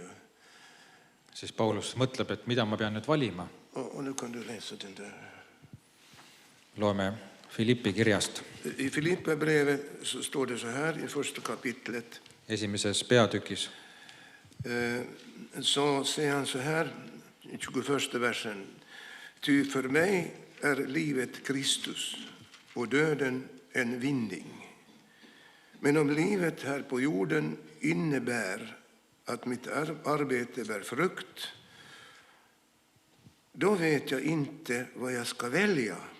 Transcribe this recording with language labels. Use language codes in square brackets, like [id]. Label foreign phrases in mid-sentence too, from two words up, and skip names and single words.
[et] siis Paulus mõtleb, et mida ma pean nüüd valima. [sv] Och nu kan du läsa den där. [et] Loeme Filippi kirjast [sv] I Filipperbrevet så står det så här i första kapitlet. [et] esimeses peatükis. [sv] Så säger han så här i 21 versen. Ty för mig är livet Kristus och döden en vinning. Men om livet här på jorden innebär att mitt arbete bär frukt, då vet jag inte vad jag ska välja.